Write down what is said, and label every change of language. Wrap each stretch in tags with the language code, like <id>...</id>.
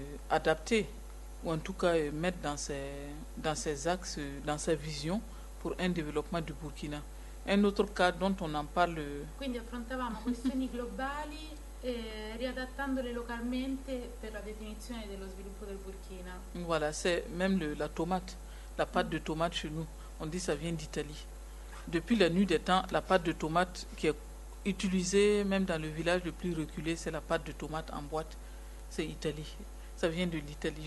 <fr>adapter ou en tout cas mettre dans ses axes, dans sa vision pour un développement du Burkina. Un autre cas dont on en parle.</fr> <it>Quindi affrontavamo questioni globali riadattandole localmente per la definizione dello sviluppo del Burkina.</it> <fr>Voilà, c'est même la tomate, la pâte de tomate chez nous. On dit ça vient d'Italie. Depuis la nuit des temps, la pâte de tomate qui est utilisée même dans le village le plus reculé, c'est la pâte de tomate en boîte. C'est Italie. Ça vient de l'Italie.</fr>